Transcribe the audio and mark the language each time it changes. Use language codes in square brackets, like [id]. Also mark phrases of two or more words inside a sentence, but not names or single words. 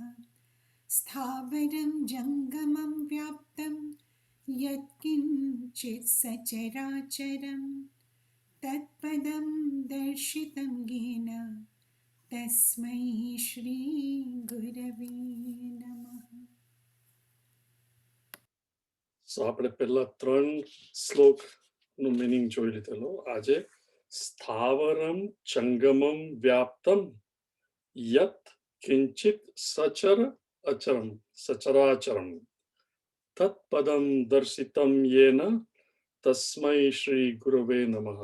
[sa] स्थावरं जङ्गमं व्याप्तं यत्किञ्चित् सचराचरं तत्पदं दर्शितं येन तस्मै श्रीगुरवे नमः। [gu] સો આપણે પહેલા 3 શ્લોક નું મીનિંગ જોઈ લીધેલો. [sa] આજે स्थावरम् जङ्गमम् व्याप्तम् यत् किञ्चित् सचर अचरम् सचराचरम् तत्पदम् दर्शितम् येन तस्मै श्री गुरवे नमः.